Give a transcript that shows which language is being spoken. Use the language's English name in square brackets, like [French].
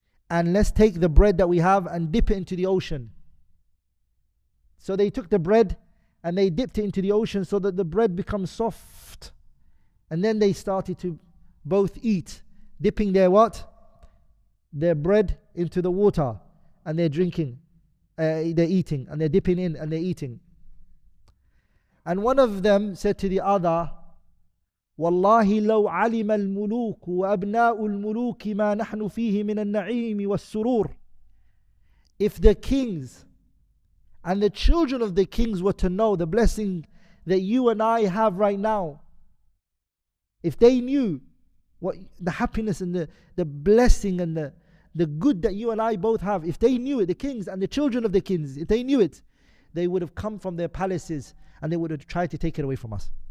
[English] And let's take the bread that we have and dip it into the ocean. So they took the bread and they dipped it into the ocean so that the bread becomes soft. And then they started to both eat, dipping their what? Their bread into the water, and they're drinking, they're eating, and they're dipping in and they're eating. And one of them said to the other, [Arabic] والله لو علم الملوك وأبناء الملوك ما نحن فيه من النعيم والسرور. [English] If the kings and the children of the kings were to know the blessing that you and I have right now, if they knew what the happiness and the blessing and the good that you and I both have, if they knew it, the kings and the children of the kings, if they knew it, they would have come from their palaces and they would have tried to take it away from us.